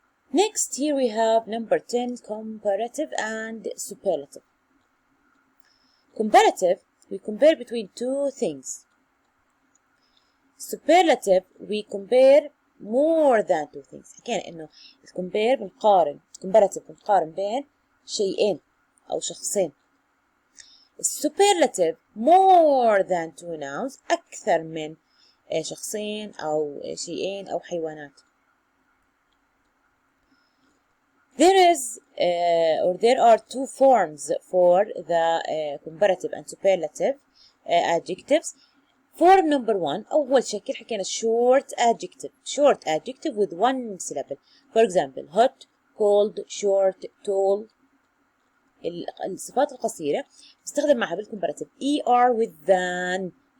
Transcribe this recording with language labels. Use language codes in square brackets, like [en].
[en] Next, here we have number 10, comparative and superlative. Comparative, we compare between two things. Superlative, we compare more than two things. [ar] حكينا إنه compare بنقارن. comparative بنقارن بين شيئين أو شخصين. [en] Superlative, more than two nouns. [ar] أكثر من شخصين أو شيئين أو حيوانات. [en] There are two forms for the comparative and superlative adjectives. Form number 1 [ar] أول شكل حكينا [en] short adjective. short adjective with one syllable. For example, hot, cold, short, tall. [ar] الصفات القصيرة نستخدم معها بالcomparative er with than.